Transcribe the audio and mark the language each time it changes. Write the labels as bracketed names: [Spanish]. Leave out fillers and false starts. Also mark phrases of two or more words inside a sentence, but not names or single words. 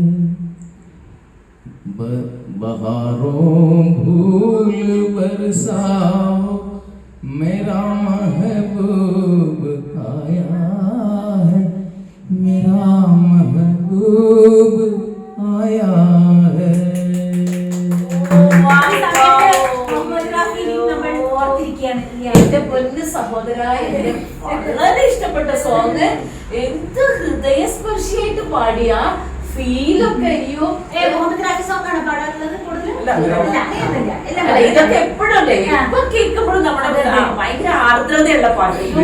[Hindi] बहारों भूल बरसाओ मेरा महबूब आया है, मेरा महबूब आया है। [Malayalam] എന്റെ പൊന്ന് സഹോദരായ, വളരെ ഇഷ്ടപ്പെട്ട സോങ്. എന്ത് ഹൃദയസ്പർശിയായിട്ട് പാടിയ ഫീലൊക്കെ. അയ്യോ, ഇതൊക്കെ എപ്പോഴല്ലേ ഇപ്പൊ കേൾക്കുമ്പോഴും നമ്മുടെ ഭയങ്കര ആർദ്രതയുള്ള പാട്ട്.